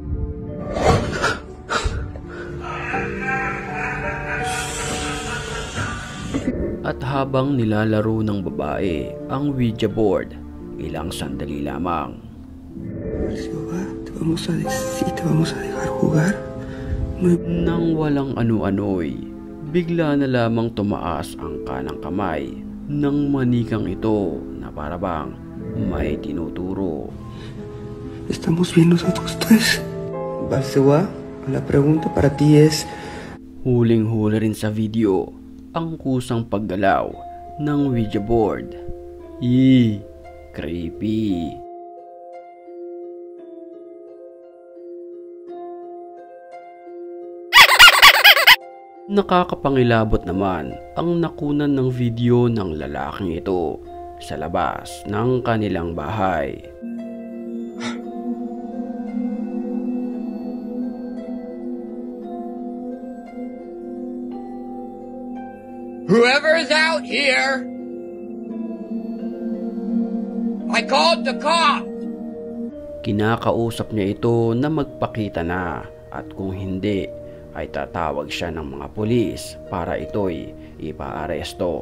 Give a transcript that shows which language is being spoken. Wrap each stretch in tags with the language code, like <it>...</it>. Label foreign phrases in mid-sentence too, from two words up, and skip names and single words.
<tl>At habang nilalaro ng babae ang Ouija board, ilang sandali lamang, nang walang ano-ano'y, bigla na lamang tumaas ang kanang kamay ng manikang ito na parabang may tinuturo.</tl> <es>Estamos bien nosotros tres. Balsewa, la pregunta para ti es...</es> <tl>Huling-huli rin sa video ang kusang paggalaw ng Ouija board. Creepy. Nakakapangilabot naman ang nakunan ng video ng lalaking ito sa labas ng kanilang bahay.</tl> <en>Whoever's out here, I called the cops.</en> <tl>Kinakausap niya ito na magpakita na at kung hindi ay tatawag siya ng mga pulis para ito'y ipaaresto.</tl>